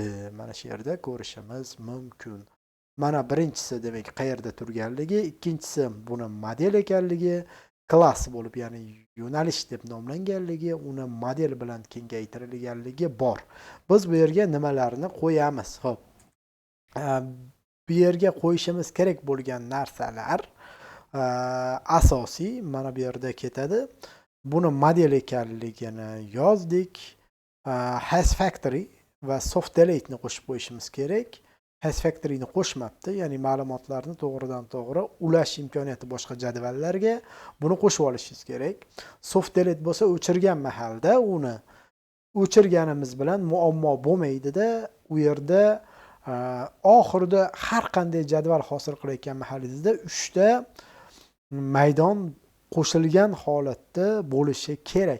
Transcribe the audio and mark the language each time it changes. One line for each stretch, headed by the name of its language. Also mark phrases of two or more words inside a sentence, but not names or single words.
Uzbek: Mana shu yerda ko'rishimiz mumkin. Mana birinchisi demak qayerda turganligi, ikkinchisi buni model ekanligi, klass bo'lib, ya'ni yo'nalish deb nomlanganligi, uni model bilan kengaytirilganligi bor. Biz bu yerga nimalarni qo'yamiz? Xo'p. Bu yerga qo'yishimiz kerak bo'lgan narsalar asosiy mana bu yerda ketadi. Buni model ekanligini yozdik.
English: Has factory
Uzbek: va
English: soft delete
Uzbek: ni qo'shib qo'yishimiz kerak.
English: Has factory
Uzbek: ni qo'shmabdi, ya'ni ma'lumotlarni to'g'ridan to'g'ri ulash imkoniyati boshqa jadvallarga buni qo'shib olishingiz kerak.
English: Soft delete
Uzbek: bo'lsa o'chirgan mahalda uni o'chirganimiz bilan muammo bo'lmaydi-da, u yerda oxirida har qanday jadval hosil qilayotgan mahalingizda 3 ta maydon qo'shilgan holatda bo'lishi kerak.